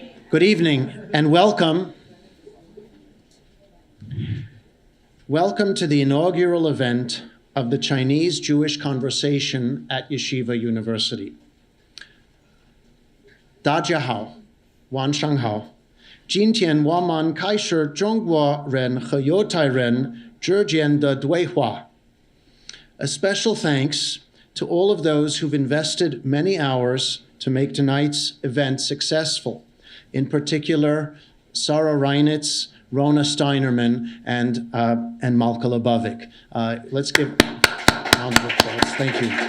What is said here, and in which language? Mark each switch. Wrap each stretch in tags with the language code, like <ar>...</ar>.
<en>Good evening and welcome. Welcome to the inaugural event of the Chinese-Jewish Conversation at Yeshiva University.</en> <zh>大家好，晚上好。今天我们开始中国人和犹太人之间的对话。</zh> <en>A special thanks to all of those who've invested many hours to make tonight's event successful. In particular, Sarah Reinitz, Rona Steinerman, and Malka Lebovic. Let's give a round of applause. Thank you.</en>